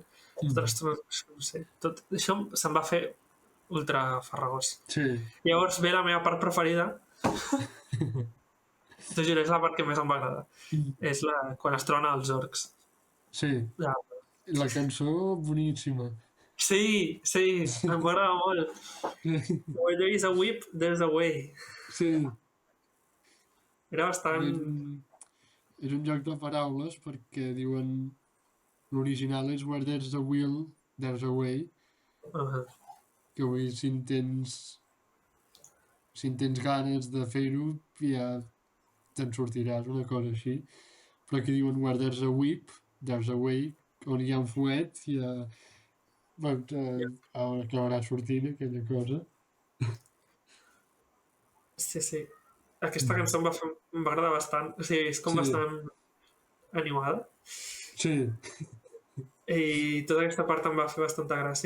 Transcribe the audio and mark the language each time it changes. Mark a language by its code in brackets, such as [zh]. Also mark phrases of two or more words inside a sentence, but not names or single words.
[ca] Tota l'estona, no sé, tot això se'm va fer ultra farragós. Sí, Llavors ve la meva part preferida, t'ho juro, és la part que més em va agradar. És quan es trona els orcs. sí. Ja. La cançó, boníssima. Sí, sí, em va agradar molt. [en] Where there is a whip, there's a way. [ca] Sí, Era és bastant... un joc de paraules perquè diuen l'original és [en] Where there's a will, there's a way, Uh -huh. [ca] que vull dir, si si en tens ganes de fer-ho, ja te'n sortiràs, una cosa així. Però aquí diuen [en] where there's a whip, there's a way, [ca] on hi ha un fuet, doncs, acabarà sortint aquella cosa. Sí, sí. Aquesta cançó em va agradar bastant. O sigui, és com Sí, bastant animada. sí. I tota aquesta part em va fer bastanta gràcia.